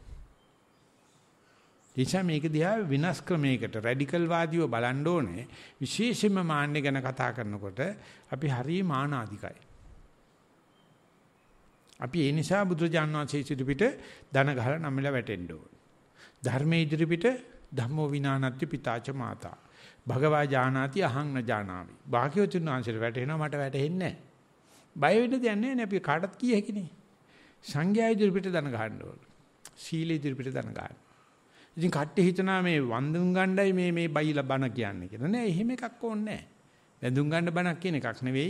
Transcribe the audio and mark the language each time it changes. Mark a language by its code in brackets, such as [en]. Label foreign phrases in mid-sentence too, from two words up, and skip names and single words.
[si] එනිසා මේක දිහා විනාශ ක්‍රමයකට රැඩිකල් වාදීව බලන්න ඕනේ. විශේෂයෙන්ම මාන්නේ ගැන කතා කරනකොට අපි හරිය මානාධිකයි. අපි ඒ නිසා බුදුරජාණන් වහන්සේ ඉදිරිපිට දන ගහලා නම්මලා වැටෙන්න ඕන. ධර්මයේ ඉදිරිපිට [pi] ධම්මෝ විනානත්ති පිතාච මාතා. භගවා ජානාති අහං න ජානාමි. [si] භාග්‍යවතුන් වහන්සේට වැටෙනවා මට වැටෙන්නේ නැහැ. බය වෙන්න දෙයක් නැහැ නේ අපි කාටත් කිය හැකිනේ. සංඝයා ඉදිරිපිට දන ගහන්න ඕන. සීල ඉදිරිපිට දන ගන්න. ඉතින් කට්ටිය හිතනවා මේ වන්දුන් ගණ්ඩයි මේ බයිලා බණ කියන්නේ කියලා. නෑ එහෙම එකක් ඕනේ නෑ. වැඳුම් ගන්න බණක් කියන එකක් නෙවෙයි.